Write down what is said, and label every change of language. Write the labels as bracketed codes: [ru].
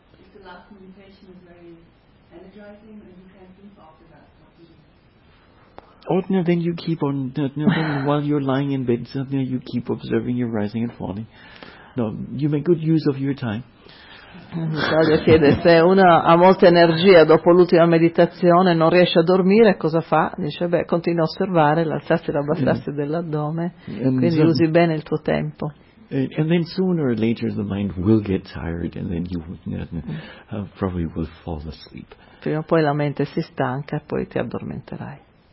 [en] If the last meditation is very energizing, then you can think after that. Ordinary, then you keep on, while you're lying in bed, you keep observing your rising and falling. No, you make good use of your time. [it] Claudia chiede se uno ha molta energia dopo l'ultima meditazione e non riesce a dormire, cosa fa? Dice, beh, continua a osservare, l'alzarsi e l'abbassarsi dell'addome, quindi usi bene il tuo tempo. [en] And then sooner or later the mind will get tired and then you probably will fall asleep. [it] Prima o poi la mente si stanca e poi ti addormenterai.